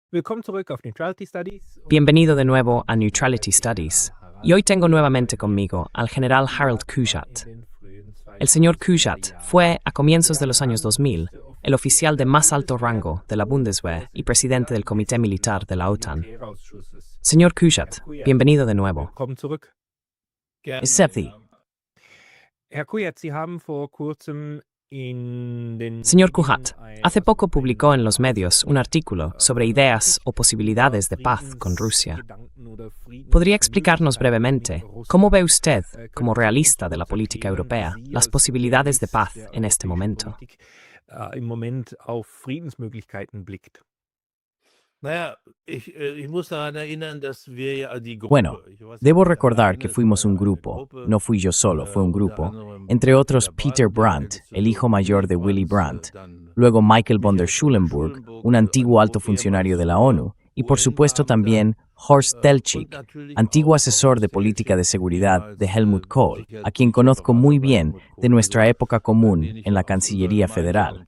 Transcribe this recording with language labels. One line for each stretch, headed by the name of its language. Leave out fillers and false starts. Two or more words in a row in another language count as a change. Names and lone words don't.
German: Willkommen zurück auf Neutrality Studies.
Spanish: Bienvenido de nuevo a Neutrality Studies. Y hoy tengo nuevamente conmigo al general Harold Kujat. El señor Kujat fue, a comienzos de los años 2000, el oficial de más alto rango de la Bundeswehr y presidente del Comité Militar de la OTAN. Señor Kujat, bienvenido de nuevo.
German: Willkommen zurück. Septi. Herr Kujat, Sie haben vor kurzem in den
Spanish: Señor Kujat, hace poco publicó en los medios un artículo sobre ideas o posibilidades de paz con Rusia. ¿Podría explicarnos brevemente cómo ve usted, como realista de la política europea, las posibilidades de paz en este momento?
German: Im Moment auf Friedensmöglichkeiten blickt?
Spanish: Bueno, debo recordar que fuimos un grupo, no fui yo solo, fue un grupo, entre otros Peter Brandt, el hijo mayor de Willy Brandt, luego Michael von der Schulenburg, un antiguo alto funcionario de la ONU, y por supuesto también Horst Teltschik, antiguo asesor de política de seguridad de Helmut Kohl, a quien conozco muy bien de nuestra época común en la Cancillería Federal.